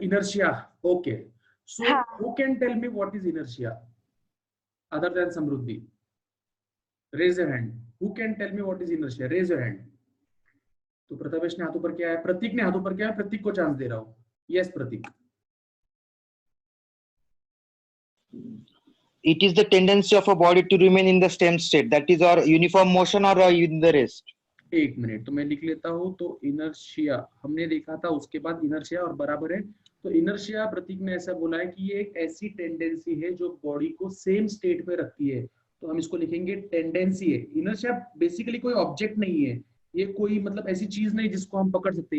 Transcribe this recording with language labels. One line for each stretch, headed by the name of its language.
English: Inertia. Okay, so हाँ। Who can tell me what is inertia other than Samriddhi? Raise your hand. Who can tell me what is inertia? Raise your hand.
Hindi: तो प्रथमेश ने हाथ ऊपर किया है, प्रतीक ने हाथ ऊपर किया है, प्रतीक को चांस दे रहा हूं।
English: Yes Prateek. It is the tendency of a body to remain in the same state, that is, or uniform motion or in the rest.
Hindi: एक मिनट, तो मैं लिख लेता हूं। तो इनर्शिया हमने देखा था, उसके बाद इनर्शिया और बराबर है। तो इनर्शिया प्रतीक ने ऐसा बोला है कि ये एक ऐसी टेंडेंसी है जो बॉडी को सेम स्टेट में रखती है। तो हम इसको लिखेंगे टेंडेंसी है। इनर्शिया बेसिकली कोई ऑब्जेक्ट नहीं है, ये कोई मतलब ऐसी चीज नहीं जिसको हम पकड़ सकते।